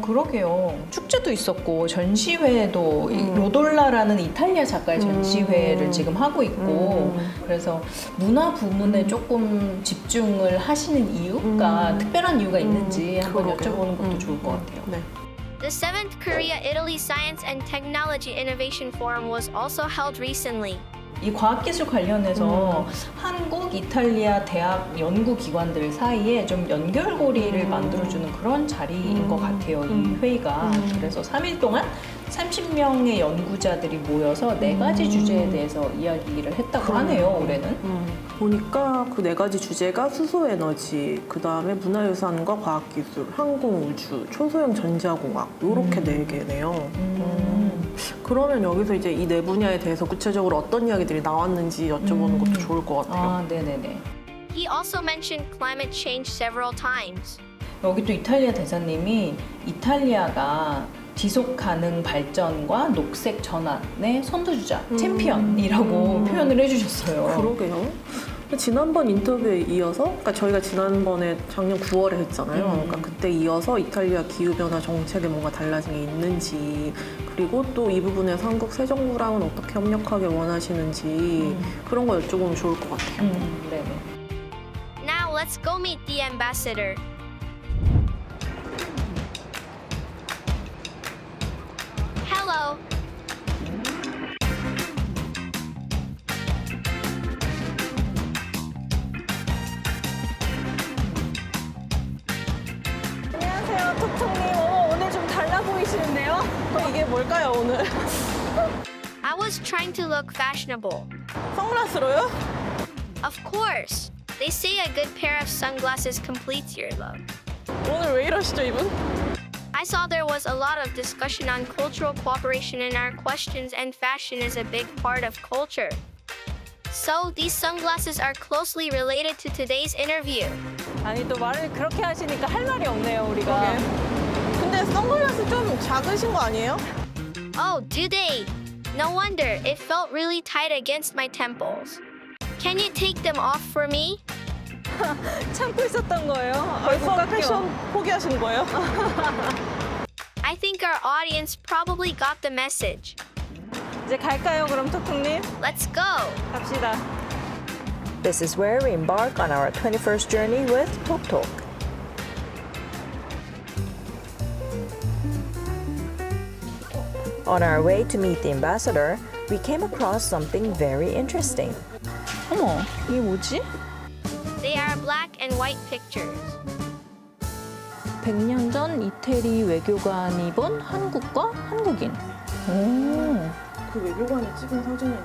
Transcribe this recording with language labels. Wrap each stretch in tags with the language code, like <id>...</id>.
<ko>그러게요. 축제도 있었고 전시회도 이 로돌라라는 이탈리아 작가의 전시회를 지금 하고 있고 그래서 문화 부문에 조금 집중을 하시는 이유가 특별한 이유가 있는지 한번 그러게요. 여쭤보는 것도 좋을 것 같아요. 네.</ko> <en>The 7th Korea-Italy Science and Technology Innovation Forum was also held recently.</en> <ko>이 과학기술 관련해서 한국, 이탈리아 대학 연구기관들 사이에 좀 연결고리를 만들어주는 그런 자리인 것 같아요, 이 회의가. 그래서 3일 동안 30명의 연구자들이 모여서 4가지 주제에 대해서 이야기를 했다고 하네요, 올해는. 보니까 그 4가지 주제가 수소에너지, 그 다음에 문화유산과 과학기술, 항공우주, 초소형 전자공학 이렇게 4개네요. 그러면 여기서 이제 이 4분야에 대해서 구체적으로 어떤 이야기들이 나왔는지 여쭤보는 것도 좋을 것 같아요. 아, 네네네.</ko> <en>He also mentioned climate change several times.</en> <ko>여기 또 이탈리아 대사님이 이탈리아가 지속 가능 발전과 녹색 전환의 선두주자, 챔피언이라고 표현을 해주셨어요. 그러게요. 지난번 인터뷰에 이어서, 그러니까 저희가 지난번에 작년 9월에 했잖아요. 그러니까 그때 이어서 이탈리아 기후변화 정책에 뭔가 달라진 게 있는지, 그리고 또 이 부분에서 한국 새 정부랑은 어떻게 협력하길 원하시는지 그런 거 여쭤보면 좋을 것 같아요. 네네.</ko> <en>Now let's go meet the ambassador. Hello.</en> <ko>안녕하세요, 톡톡님. 오늘 좀 달라 보이시는데요? 이게 뭘까요, 오늘?</ko> <en>I was trying to look fashionable.</en> <ko>선글라스로요?</ko> <en>Of course. They say a good pair of sunglasses completes your look.</en> <ko>오늘 왜 이러시죠, 이분?</ko> <en>I saw there was a lot of discussion on cultural cooperation in our questions, and fashion is a big part of culture. So these sunglasses are closely related to today's interview.</en> <ko>아니, 또 말을 그렇게 하시니까 할 말이 없네요, 우리가. 근데 선글라스 좀 작으신 거 아니에요?</ko> <en>Oh, do they? No wonder, it felt really tight against my temples. Can you take them off for me?</en> <ko>참고 있었던 거예요. 벌써 패션 포기하신 거예요?</ko> <en>I think our audience probably got the message.</en> <ko>이제 갈까요, 그럼 톡톡님?</ko> <en>Let's go!</en> <ko>갑시다.</ko> <en>This is where we embark on our 21st journey with Tok Tok. On our way to meet the ambassador, we came across something very interesting.</en> <ko>어머, 이게 뭐지?</ko> <en>They are black and white pictures.</en> <ko>100년 전 이태리 외교관이 본 한국과 한국인. 오, 그 외교관이 찍은 사진이</ko>